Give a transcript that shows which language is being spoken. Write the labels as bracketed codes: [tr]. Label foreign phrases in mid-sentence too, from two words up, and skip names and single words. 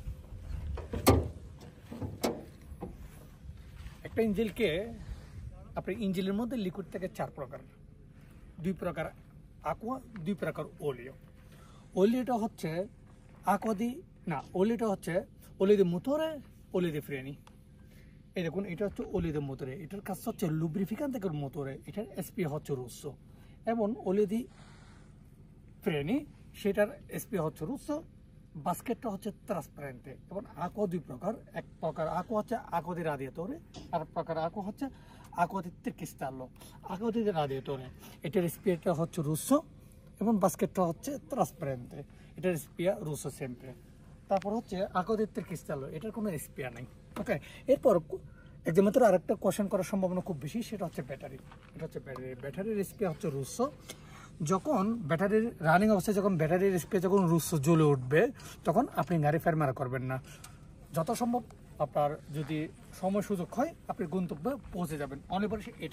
[bn] একটা ইঞ্জিনকে আপনি ইঞ্জিনের মধ্যে লিকুইড থেকে 4 প্রকার, 2 প্রকার aqua, 2 প্রকার ওলিও। ওলিওটা হচ্ছে ওলিওটা হচ্ছে [it] olio di motore, olio di freni। [bn] এই দেখুন, এটা হচ্ছে [it] olio di motore, [bn] এটার কাজ হচ্ছে লুব্রিফিকান্ট থেকে মোটরে, এটার এসপি হচ্ছে রুসো। এবং [it] olio di freni, [bn] সেটার এসপি হচ্ছে রুসো। বাস্কেটটা হচ্ছে ট্রান্সপারেন্টে। এবং aqua 2 প্রকার, এক প্রকার aqua হচ্ছে [it] aqua di radiatore, [bn] আর প্রকার aqua হচ্ছে [it] aqua di cristallo, aqua di radiatore। [bn] এটার এসপিটা হচ্ছে রুসো এবং বাস্কেটটা হচ্ছে ট্রান্সপারেন্টে, এটার [it] spia rosso sempre. [bn] তারপর হচ্ছে [it] aqua di cristallo, [bn] এটার কোনো এসপিয়া নাই। ওকে, এরপর একদমমাত্র আরেকটা কোয়েশ্চেন করার সম্ভাবনা খুব বেশি, সেটা হচ্ছে ব্যাটারি। এটা হচ্ছে ব্যাটারির এসপিয়া হচ্ছে রুসো। যখন ব্যাটারির রানিং অবস্থায় যখন ব্যাটারির স্পে যখন রুসো জ্বলে উঠবে, তখন আপনি গাড়ি ফেরমারা করবেন না। যত সম্ভব আপনার যদি সময় সুযোগ হয়, আপনি গন্তব্যে পৌঁছে যাবেন, অনিবার্য এটা।